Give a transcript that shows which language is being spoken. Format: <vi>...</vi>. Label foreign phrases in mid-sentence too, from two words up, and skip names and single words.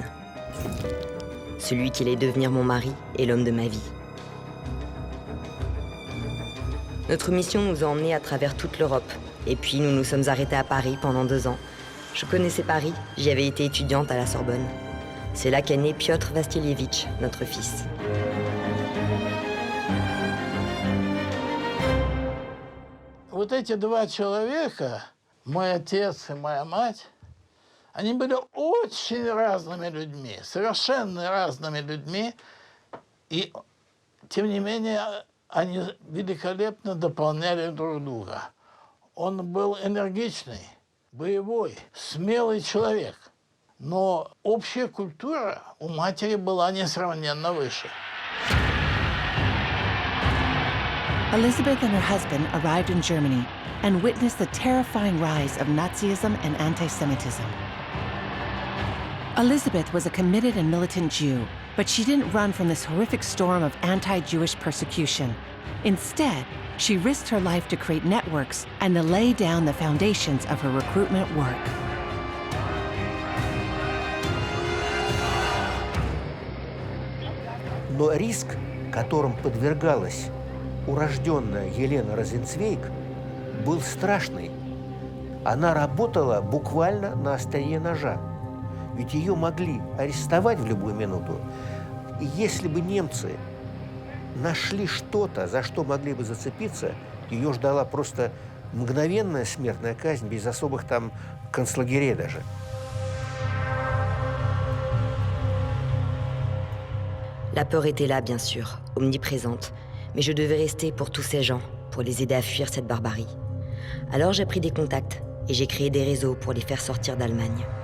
<fr>Celui qui allait devenir mon mari et l'homme de ma vie. Notre mission nous a emmenés à travers toute l'Europe. Et puis nous nous sommes arrêtés à Paris pendant 2 ans. Je connaissais Paris, j'y avais été étudiante à la Sorbonne. C'est là qu'est né Piotr Vassilievitch, notre fils.</fr> <ru>Вот эти 2 человека, мой отец и моя мать, они были очень разными людьми, совершенно разными людьми, и тем не менее они великолепно дополняли друг друга. Он был энергичный, боевой, смелый человек, но общая культура у матери была несравненно выше.</ru> <en>Elizabeth and her husband arrived in Germany and witnessed the terrifying rise of Nazism and anti-Semitism. Elizabeth was a committed and militant Jew, but she didn't run from this horrific storm of anti-Jewish persecution. Instead, she risked her life to create networks and to lay down the foundations of her recruitment work.</en> <ru>Но риск, которым подвергалась урожденная Елена Розенцвейг, был страшный. Она работала буквально на острие ножа. Ведь ее могли арестовать в любую минуту. И если бы немцы нашли что-то, за что могли бы зацепиться, ее ждала просто мгновенная смертная казнь, без особых там концлагерей даже.</ru> <fr>La peur était là, bien sûr, omniprésente. Mais je devais rester pour tous ces gens, pour les aider à fuir cette barbarie. Alors j'ai pris des contacts et j'ai créé des réseaux pour les faire sortir d'Allemagne.</fr>